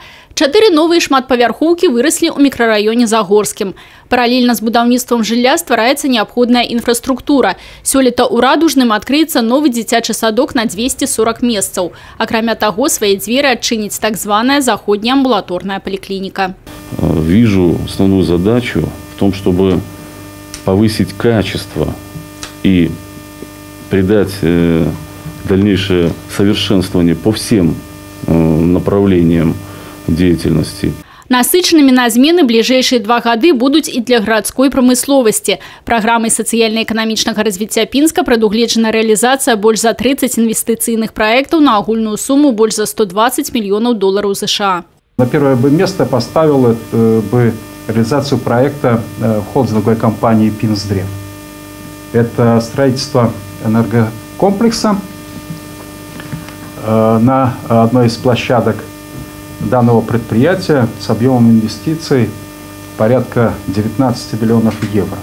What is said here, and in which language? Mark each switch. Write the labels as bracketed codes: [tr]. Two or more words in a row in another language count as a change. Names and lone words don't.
[be] 4 новыя шматпавярхоўкі выраслі ў мікрараёне Загорскім. Паралельна з будаўніцтвам жылля ствараецца неабходная інфраструктура. Сёлета ў Радужным адкрыецца новы дзіцячы садок на 240 месцаў. Акрамя таго, свае дзверы адчыніць так званая заходняя амбулаторная поликлиника. [ru] Вижу основную задачу в том, чтобы повысить качество и придать дальнейшее совершенствование по всем направлениям деятельности. [be] Насычанымі на змены бліжэйшыя 2 гады будуць і для гарадской прамысловасці. Праграмай сацыяльна-эканамічнага развіцця Пінска прадугледжана рэалізацыя больш за 30 інвестыцыйных праектаў на агульную сумму больш за 120 мільёнаў долараў США. [ru] На первое место поставил бы реализацию проекта холдинговой компании «Пинсдрев». Это строительство энергокомплекса на одной из площадок данного предприятия с объемом инвестиций порядка 19 миллионов евро.